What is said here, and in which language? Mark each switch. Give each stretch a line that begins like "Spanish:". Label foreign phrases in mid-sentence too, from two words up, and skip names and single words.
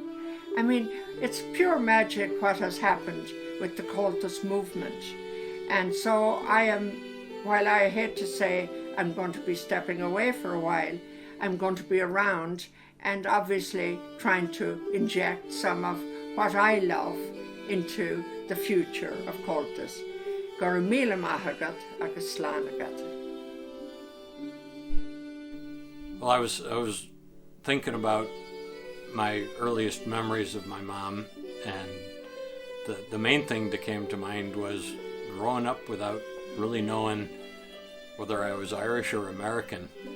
English: I mean, it's pure magic what has happened with the Comhaltas movement. And so I am, while I hate to say I'm going to be stepping away for a while, I'm going to be around and obviously trying to inject some of what I love into the future of Comhaltas.
Irish: Gur míle maith agat agus slán agat.
English: Well, I was thinking about my earliest memories of my mom, and the main thing that came to mind was growing up without really knowing whether I was Irish or American.